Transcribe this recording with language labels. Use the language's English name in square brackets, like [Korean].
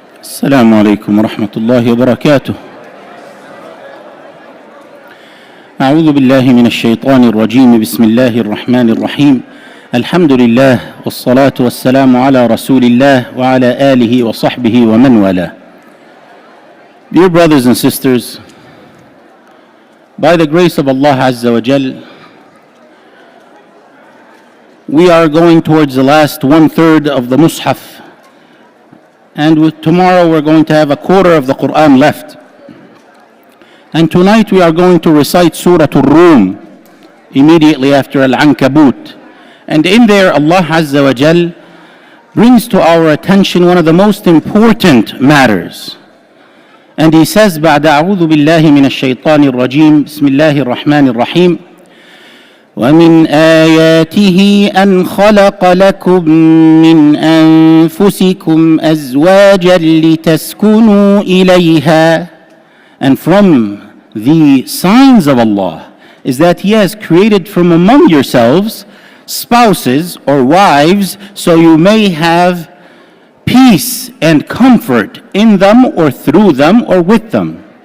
[Arabic] السلام عليكم ورحمة الله وبركاته. أعوذ بالله من الشيطان الرجيم. بسم الله الرحمن الرحيم. الحمد لله والصلاة والسلام على رسول الله وعلى آله وصحبه ومن والاه. [English] Dear brothers and sisters, by the grace of Allah Azza wa Jal, we are going towards the last 1/3 of the Mus'haf, and tomorrow we're going to have a quarter of the Quran left. And tonight we are going to recite Surah Ar-Rum immediately after Al-Ankabut. And in there Allah Azza wa Jal brings to our attention one of the most important matters. And He says, [Arabic] بعد أعوذ بالله من الشيطان الرجيم بسم الله الرحمن الرحيم ومن آياته أن خلق لكم من أنفسكم أزواجا لتسكنوا إليها. [English] And from the signs of Allah is that He has created from among yourselves spouses or wives so you may have peace and comfort in them or through them or with them.